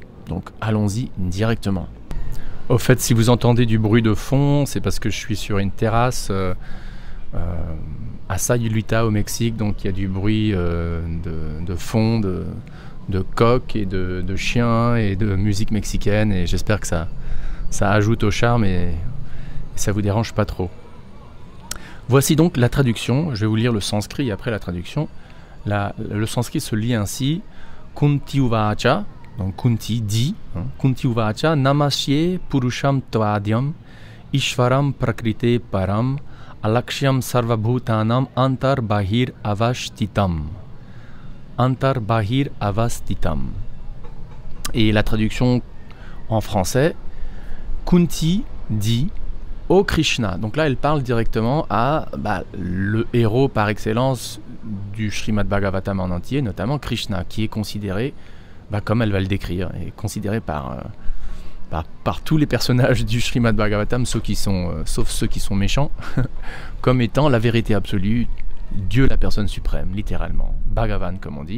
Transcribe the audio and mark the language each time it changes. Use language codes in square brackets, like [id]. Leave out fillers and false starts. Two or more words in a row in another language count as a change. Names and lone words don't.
[fr] Donc allons-y directement. Au fait, si vous entendez du bruit de fond, c'est parce que je suis sur une terrasse à Sayulita au Mexique, donc il y a du bruit de fond, de coqs et de chiens et de musique mexicaine, et j'espère que ça ajoute au charme et ça vous dérange pas trop. Voici donc la traduction. Je vais vous lire le sanskrit après la traduction. Le sanskrit se lit ainsi: [sa] कुन्ती उवाच. [fr] Donc Kunti dit, [sa] कुन्ती उवाच नमस्ये पुरुषं त्वाद्यम् ईश्वरं प्रकृतेः परम् अलक्ष्यं सर्वभूतानाम् अन्तर् बहिर् अवस्थितम्. अन्तर् बहिर् अवस्थितम्. [fr] Et la traduction en français: Kunti dit, ô Krishna. Donc là, elle parle directement à le héros par excellence du Srimad Bhagavatam en entier, notamment Krishna, qui est considéré, comme elle va le décrire, est considéré par tous les personnages du Srimad Bhagavatam, sauf ceux qui sont méchants, comme étant la vérité absolue, Dieu la personne suprême, littéralement, Bhagavan comme on dit.